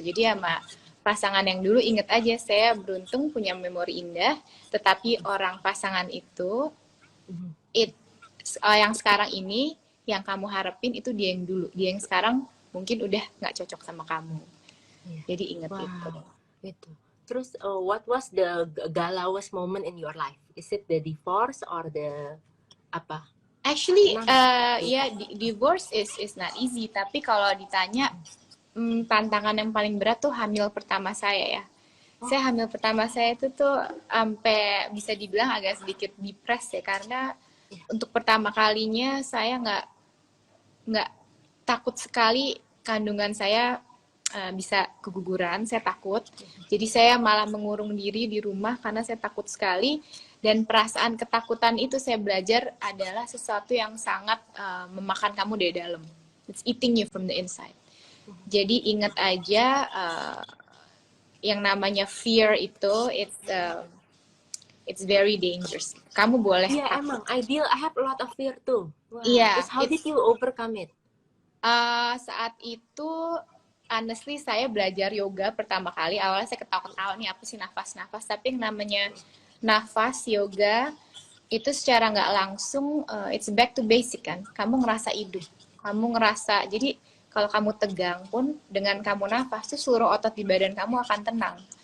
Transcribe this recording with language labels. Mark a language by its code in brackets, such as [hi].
[id] Jadi sama pasangan yang dulu inget aja, saya beruntung punya memori indah, tetapi orang pasangan itu, it, yang sekarang ini, yang kamu harapin itu dia yang dulu. Dia yang sekarang mungkin udah nggak cocok sama kamu. Jadi inget itu. Wow, itu. [en] Terus, what was the galawest moment in your life? Is it the divorce or the apa? Actually, [id] Pernah ya [en] divorce is not easy. [id] Tapi kalau ditanya tantangan yang paling berat tuh hamil pertama saya ya. Saya hamil pertama saya itu tuh sampai bisa dibilang agak sedikit depres ya, karena untuk pertama kalinya saya nggak takut sekali kandungan saya bisa keguguran. Saya takut. Jadi saya malah mengurung diri di rumah karena saya takut sekali. Dan perasaan ketakutan itu saya belajar adalah sesuatu yang sangat memakan kamu dari dalam. [en] It's eating you from the inside. [id] Jadi ingat aja yang namanya fear itu [en] it's very dangerous. [id] Kamu boleh Iya, takut. emang ideal. [en] I have a lot of fear too. Wow. [id] Iya, [en] Terus how did you overcome it? [id] saat itu honestly saya belajar yoga pertama kali. Awalnya saya ketawa-ketawa nih apa sih nafas-nafas, tapi yang namanya nafas yoga itu secara nggak langsung [en] it's back to basic [id] kan. Kamu ngerasa hidup, kamu ngerasa, jadi kalau kamu tegang pun dengan kamu nafas tuh seluruh otot di badan kamu akan tenang.